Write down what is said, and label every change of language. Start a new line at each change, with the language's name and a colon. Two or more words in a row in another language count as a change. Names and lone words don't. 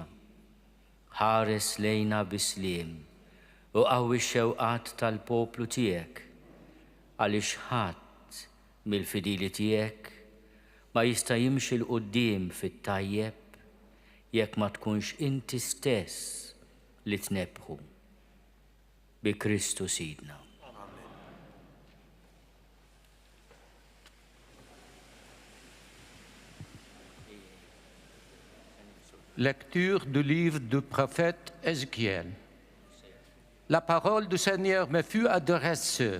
Maltese: Ħares lejna bisliem u qawwi x-xewqat tal-poplu tiegħek, għaliex ħadd mill-fidili tiegħek ma jista' jimxi l quddiem fit-tajjeb jekk ma tkunx inti stess li tnebħu. Bi Kristu Sidna.
French: Lecture du livre du prophète Ézéchiel. La parole du Seigneur me fut adressée.